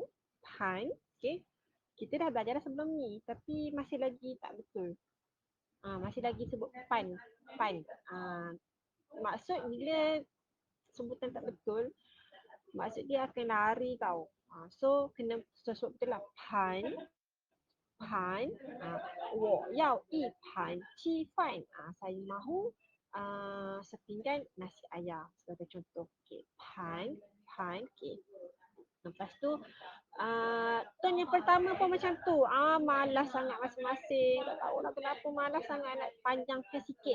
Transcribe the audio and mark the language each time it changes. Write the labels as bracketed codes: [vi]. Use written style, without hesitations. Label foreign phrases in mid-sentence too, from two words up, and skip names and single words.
[ms] Pan. Okay. Kita dah belajar dah sebelum ni. Tapi masih lagi tak betul. Masih lagi sebut pan. Maksud bila sebutan tak betul, maksud dia akan lari tau. So kena sebut betul lah. [zh] Pan. 我要一盘鸡饭. [ms] Saya mahu sepinggan nasi ayam sebagai contoh. Okay. Pan. Okay. Lepas tu ton yang pertama pun macam tu. Malas sangat masing-masing. Tak tahu lah kenapa malas sangat nak panjangkan sikit.